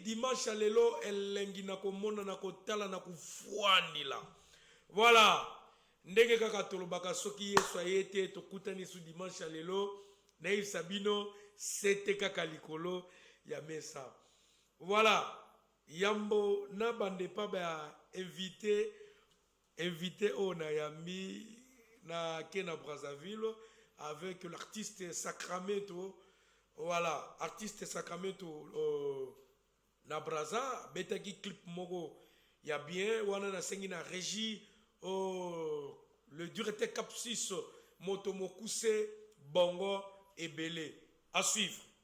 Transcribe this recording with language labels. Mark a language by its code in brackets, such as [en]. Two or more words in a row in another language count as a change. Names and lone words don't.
[ln] Dimanche à lelo elengi na komona na kotala na kufuani la. Voilà, ndenge kaka tolobaka soki yesu ayete tokutani su dimanche à lelo na Yves Sabino sete kaka likolo ya mesa. Voilà. Yambo na bande pa ba invité [fr] on a [ln] yambi na Kena Brazzaville [fr] avec l'artiste [ln] Sacramento. Voilà, artiste Sacramento na Brazza betaki clip mogo ya bien wana na sengi na régie [fr] le directeur [ln] Capsis Motomokuse Bongo et Belé. [fr] À suivre.